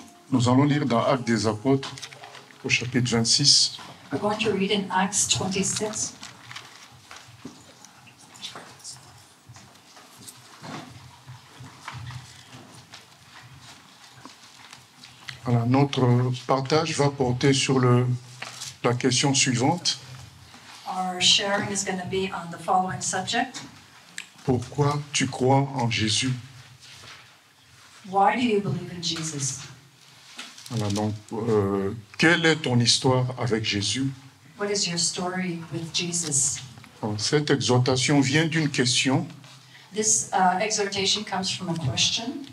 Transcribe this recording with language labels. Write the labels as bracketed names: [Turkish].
[French] Nous allons lire dans Actes des Apôtres, au chapitre 26. [English] We're going to read in Acts 26. [French] Voilà, notre partage va porter sur la question suivante. [English] Our sharing is going to be on the following subject. [French] Pourquoi tu crois en Jésus? [English] Why do you believe in Jesus? [French] Voilà, donc, quelle est ton histoire avec Jésus? [English] What is your story with Jesus? [French] Alors, cette exhortation vient d'une question [English] This exhortation comes from a question